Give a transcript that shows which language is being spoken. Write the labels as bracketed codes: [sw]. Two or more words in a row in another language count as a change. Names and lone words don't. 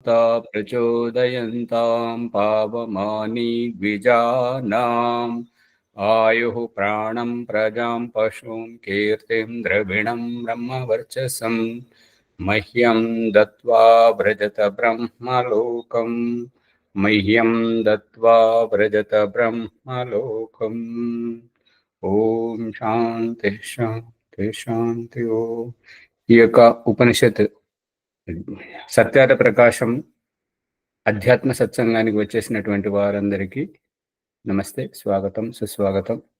[sa] प्रचोदयन्तां पावमानि द्विजानाम् आयुः प्राणं प्रजां पशुं कीर्तिं द्रविणं ब्रह्मवर्चसं मह्यं दत्त्वा व्रजत ब्रह्मलोकम् मह्यं दत्त्वा व्रजत ब्रह्मलोकम्। ఓం శాంతి శాంతి శాంతి ఓం. [te] ఈ యొక్క ఉపనిషత్ సత్యార్థ ప్రకాశం అధ్యాత్మ సత్సంగానికి వచ్చేసినటువంటి వారందరికీ నమస్తే, స్వాగతం, సుస్వాగతం.